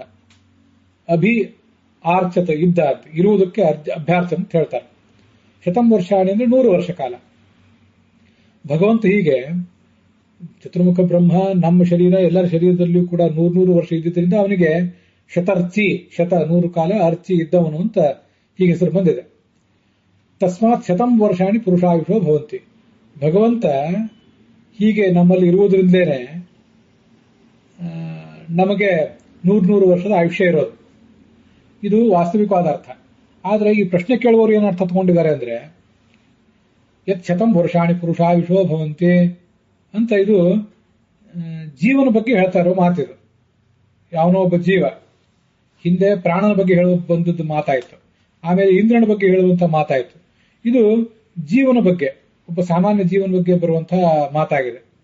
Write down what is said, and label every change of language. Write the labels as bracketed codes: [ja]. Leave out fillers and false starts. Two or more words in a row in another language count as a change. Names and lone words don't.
[kn] ಅಭಿ ಆರ್ಚತ ಇದ್ದ ಅಂತ, ಇರುವುದಕ್ಕೆ ಅಭ್ಯಾರ್ಚ ಅಂತ ಹೇಳ್ತಾರೆ. [sa] ಶತಂ ವರ್ಷಾಣಿ ಅಂದ್ರೆ 100 ವರ್ಷ ಕಾಲ. [kn] ಭಗವಂತ ಹೀಗೆ ಚತುರ್ಮುಖ ಬ್ರಹ್ಮ ನಮ್ಮ ಶರೀರ ಎಲ್ಲರ ಶರೀರದಲ್ಲಿಯೂ ಕೂಡ 100 ವರ್ಷ ಇದ್ದಿದ್ದರಿಂದ ಅವನಿಗೆ ಶತರ್ಚಿ, [sa] ಶತ 100 ಕಾಲ ಅರ್ಚಿ [kn] ಇದ್ದವನು ಅಂತ ಹೀಗೆ ಹೆಸರು ಬಂದಿದೆ. [sa] ತಸ್ಮಾತ್ ಶತಂ ವರ್ಷಾಣಿ ಪುರುಷಾಯುಷೋ ಭವಂತಿ. [kn] ಭಗವಂತ ಹೀಗೆ ನಮ್ಮಲ್ಲಿ ಇರುವುದರಿಂದಲೇ ನಮಗೆ 100 ವರ್ಷದ ಆಯುಷ್ಯ ಇರೋದು. ಇದು ವಾಸ್ತವಿಕವಾದ ಅರ್ಥ. ಆದರೆ ಈ ಪ್ರಶ್ನೆ ಕೇಳುವವರು ಏನು ಅರ್ಥ ತಗೊಂಡಿದ್ದಾರೆ ಅಂದ್ರೆ, [sa] ಯತ್ ಶತಂ ವರ್ಷಾಣಿ ಪುರುಷಾಯುಷೋ ಭವಂತಿ [kn] ಅಂತ ಇದು ಜೀವನ ಬಗ್ಗೆ ಹೇಳ್ತಾ ಇರೋ ಮಾತಿದು. ಯಾವನೋ ಒಬ್ಬ ಜೀವ, ಹಿಂದೆ ಪ್ರಾಣನ ಬಗ್ಗೆ ಹೇಳುವ ಬಂದದ್ದು ಮಾತಾಯಿತು, ಆಮೇಲೆ ಇಂದ್ರನ ಬಗ್ಗೆ ಹೇಳುವಂತ ಮಾತಾಯಿತು. ಇದು ಜೀವನ ಬಗ್ಗೆ, ಒಬ್ಬ ಸಾಮಾನ್ಯ ಜೀವನ ಬಗ್ಗೆ ಬರುವಂತಹ ಮಾತಾಗಿದೆ.